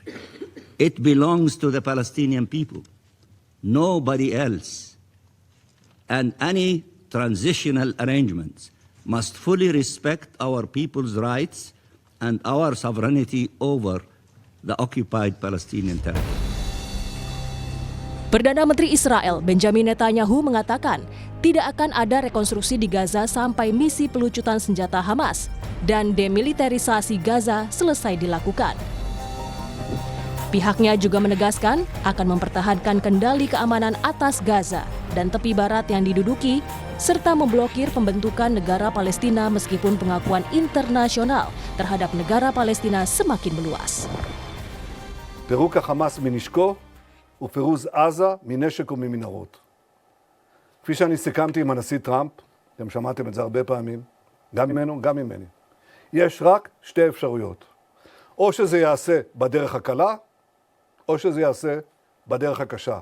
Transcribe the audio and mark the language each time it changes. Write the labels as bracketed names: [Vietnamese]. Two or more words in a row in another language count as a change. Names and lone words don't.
[English] It belongs to the Palestinian people, nobody else. And any transitional arrangements must fully respect our people's rights and our sovereignty over the occupied Palestinian territory. [Indonesian] Perdana Menteri Israel Benjamin Netanyahu mengatakan tidak akan ada rekonstruksi di Gaza sampai misi pelucutan senjata Hamas dan demilitarisasi Gaza selesai dilakukan. Pihaknya juga menegaskan akan mempertahankan kendali keamanan atas Gaza dan tepi barat yang diduduki, serta memblokir pembentukan negara Palestina meskipun pengakuan internasional terhadap negara Palestina semakin meluas. [Hebrew] פירוק החמאס מנשקו ופירוז עזה מנשק וממנהרות. כפי שאני סיכמתי עם הנשיא טראמפ, אתם שמעתם את זה הרבה פעמים, גם ממנו, גם ממני. יש רק שתי אפשרויות. או שזה יעשה בדרך הקלה, או שזה יעשה בדרך הקשה.